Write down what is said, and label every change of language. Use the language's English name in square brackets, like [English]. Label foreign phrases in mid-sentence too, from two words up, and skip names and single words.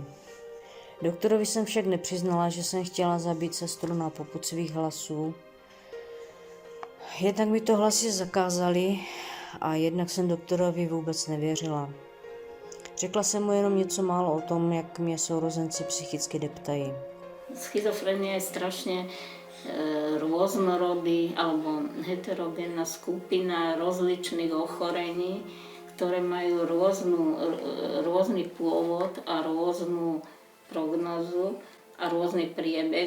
[Czech] Doktorovi jsem však nepřiznala, že jsem chtěla zabít sestru na popud svých hlasů. Jednak mi to hlasy zakázali a jednak jsem doktorovi vůbec nevěřila. Řekla jsem mu jenom něco málo o tom, jak mě sourozenci psychicky deptají. [Slovak] Schizofrenia je strašne rôznorodý alebo heterogénna skupina rozličných ochorení, ktoré majú rôzny pôvod a rôznu prognózu a rôzny priebeh.